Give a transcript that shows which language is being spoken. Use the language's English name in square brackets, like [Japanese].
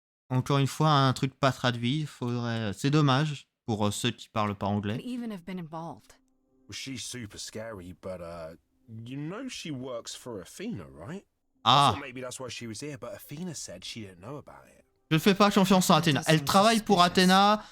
[French] Encore une fois, un truc pas traduit. Faudrait. C'est dommage pour ceux qui parlent pas anglais. [English] even have been involved. Well, she's super scary, but you know she works for Athena, right? I Ah, thought maybe that's why she was here, but Athena said she didn't know about it. [French] je fais pas confiance en Athéna. Elle travaille pour Athéna.